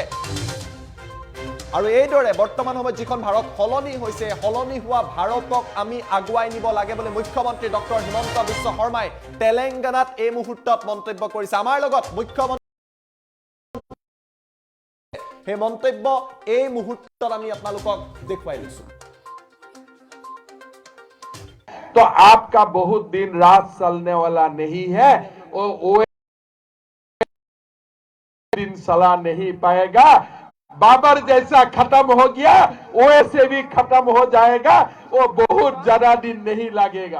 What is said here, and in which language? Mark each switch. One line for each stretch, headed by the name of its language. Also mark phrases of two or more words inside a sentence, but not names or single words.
Assamese: আৰু এইদৰে বৰ্তমান সময়ত যিখন ভাৰত সলনি হৈছে, সলনি হোৱা ভাৰতক আমি আগুৱাই নিব লাগে বুলি মুখ্যমন্ত্ৰী ডক্টৰ হিমন্ত বিশ্ব শৰ্মাই তেলেংগানাত এই মুহূৰ্তত মন্তব্য কৰিছে। আমাৰ লগত মুখ্যমন্ত্ৰী সেই মন্তব্য এই মুহূৰ্তত আমি আপোনালোকক দেখুৱাই লৈছো।
Hindi: तो आपका बहुत दिन रात चलने वाला नहीं है, वो दिन चला नहीं पाएगा। बाबर जैसा खत्म हो गया, ओवैसे भी खत्म हो जाएगा, वो बहुत ज्यादा दिन नहीं लगेगा।